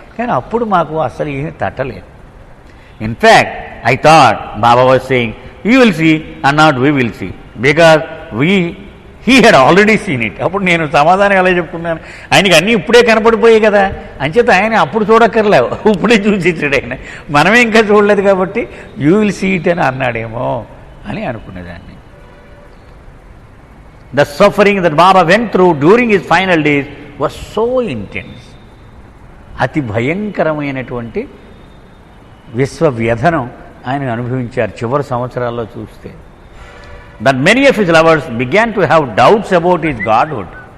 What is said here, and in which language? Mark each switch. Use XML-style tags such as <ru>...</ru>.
<te>కానీ అప్పుడు మాకు అసలు ఏమీ తట్టలేదు.</te> <en>In fact I thought Baba was saying you will see and not we will see, because he had already seen it.</en> <te>అప్పుడు నేను సమాధానం ఎలా చెప్పుకున్నాను, ఆయనకి అన్నీ ఇప్పుడే కనపడిపోయాయి కదా, అంచేత ఆయన అప్పుడు చూడక్కర్లేవు, ఇప్పుడే చూసిచ్చాడు ఆయన. మనమే ఇంకా చూడలేదు కాబట్టి</te> <en>you will see it</en> <te>అని అన్నాడేమో అని అనుకునేదాన్ని.</te> <en>The suffering that Baba went through during his final days was so intense.</en> <te>అతి భయంకరమైనటువంటి విశ్వవ్యధనం ఆయన అనుభవించారు చివరి సంవత్సరాల్లో చూస్తే.</te> <en>That many of his lovers began to have doubts about his godhood.</en>